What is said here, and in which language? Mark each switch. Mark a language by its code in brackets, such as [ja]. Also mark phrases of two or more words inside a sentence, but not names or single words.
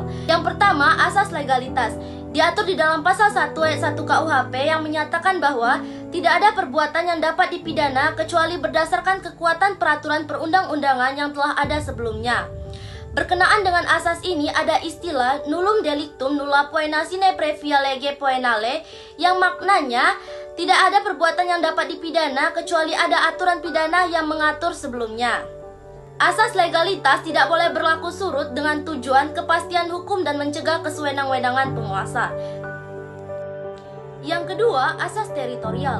[id] Yang pertama, asas legalitas. Diatur di dalam pasal 1 ayat 1 KUHP yang menyatakan bahwa tidak ada perbuatan yang dapat dipidana kecuali berdasarkan kekuatan peraturan perundang-undangan yang telah ada sebelumnya. Berkenaan dengan asas ini ada istilah [la] nullum delictum nulla poena sine previa lege poenale, [id] yang maknanya tidak ada perbuatan yang dapat dipidana kecuali ada aturan pidana yang mengatur sebelumnya. Asas legalitas tidak boleh berlaku surut dengan tujuan kepastian hukum dan mencegah kesewenang-wenangan penguasa. Yang kedua, asas teritorial.